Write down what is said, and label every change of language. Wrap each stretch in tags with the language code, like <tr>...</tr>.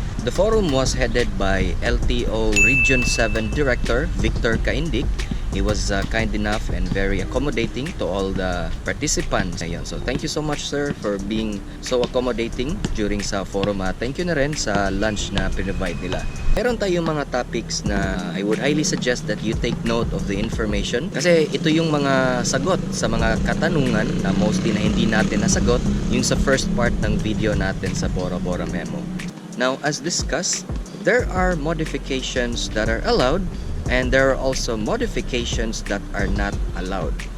<en>The forum was headed by LTO Region 7 Director Victor Caindic. He was kind enough and very accommodating to all the participants. Ayun. So thank you so much sir for being so accommodating during sa forum.</en> <tl>Thank you na rin sa lunch na pinrovide nila. Meron tayong mga topics na</tl> <en>I would highly suggest that you take note of the information,</en> <tl>kasi ito yung mga sagot sa mga katanungan na mostly na hindi natin nasagot yung sa first part ng video natin sa Bora Bora Memo.</tl> <en>Now as discussed, there are modifications that are allowed and there are also modifications that are not allowed.</en>